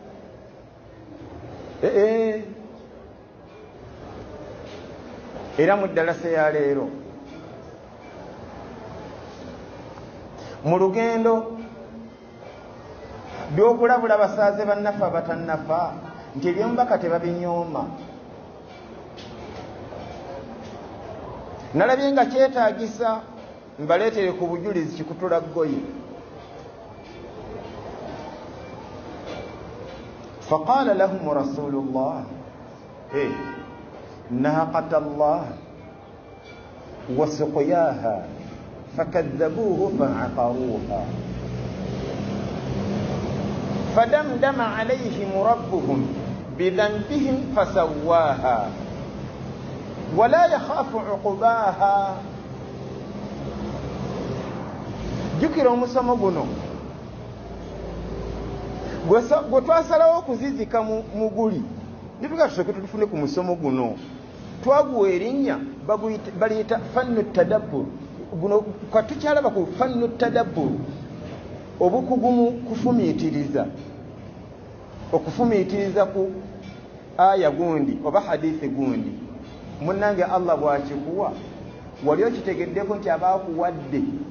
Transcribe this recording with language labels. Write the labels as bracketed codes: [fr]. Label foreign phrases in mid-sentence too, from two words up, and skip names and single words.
[lg] Era mu ddalasa ya leero mu lugendo by'okulabula basaaze bannafa abatannafa nti ebyomubaka tebabinyooma. Nalabye nga kyetaagisa mbaleetere ku bujulizi kikutula ggoye. [ar] فقال لهم رسول الله ناقة الله وسقياها فكذبوه فعقروها فدمدم عليهم ربهم بذنبهم فسواها ولا يخاف عقباها. [lg] jjukira omusomo guno gwe twasalawo okuzizika mu guli nituga tusooke tutufune ku musomo guno twaguwa erinnya baliyita [ar] فن تدبر [lg] guno katukyalaba ku [ar] فن تدبر [lg] obukugumu kufumiitiriza okufumiitiriza ku aya gundi oba hadithi gundi munnange Allah bwakikuwa wali okitegeddeko nti abaakuwadde